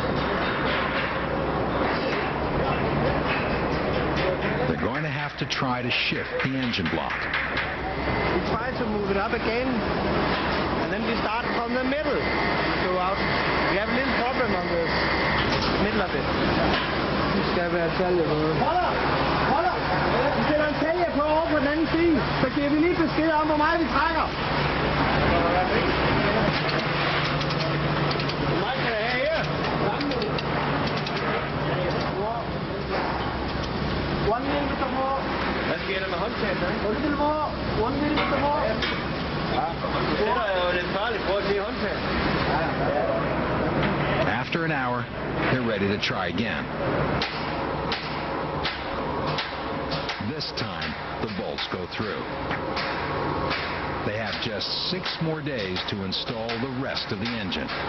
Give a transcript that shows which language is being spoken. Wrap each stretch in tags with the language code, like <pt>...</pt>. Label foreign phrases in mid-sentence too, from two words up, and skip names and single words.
<en>They're going to have to try to shift the engine block. We try to move it up again, and then we start from the middle to go out. We have a little problem on the middle of it.</en> <da>Det skal være talje på. Holder! Vi sætter en talje på over på den anden side, så giver vi lige besked om, hvor meget vi trækker. Hvor meget kan jeg have her?</da> <en>One millimeter more.</en> <da>Hvad sker der med håndtaget?</da> <en>One millimeter more. One millimeter more.</en> <da>Det er jo lidt farligt. Prøv at se håndtaget.</da> <en>After an hour, they're ready to try again. This time, the bolts go through. They have just 6 more days to install the rest of the engine.</en>